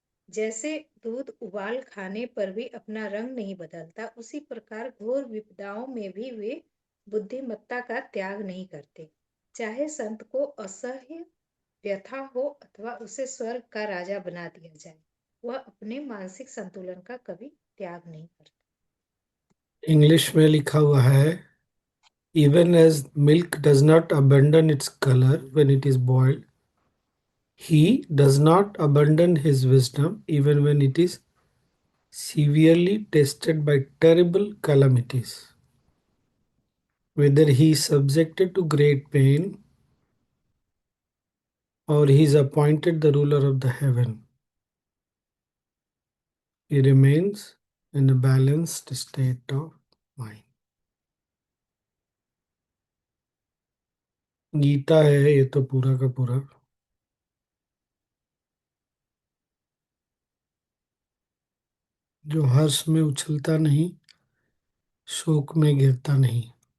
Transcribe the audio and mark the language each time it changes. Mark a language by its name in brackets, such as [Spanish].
[Hindi] जैसे दूध उबाल खाने पर भी अपना रंग नहीं बदलता, उसी प्रकार घोर विपदाओं में भी वे बुद्धिमत्ता का त्याग नहीं करते। चाहे संत को असह्य व्यथा हो अथवा उसे स्वर्ग का राजा बना दिया जाए, वह अपने मानसिक संतुलन का कभी त्याग नहीं करता। इंग्लिश में लिखा हुआ है, [English] even as milk does not abandon its color when it is boiled, he does not abandon his wisdom even when it is severely tested by terrible calamities. Whether he is subjected to great pain or he is appointed the ruler of the heaven, he remains in a balanced state of mind. [Hindi] Gita है ये तो पूरा का पूरा। जो हर्ष में उछलता नहीं, शोक में गिरता नहीं।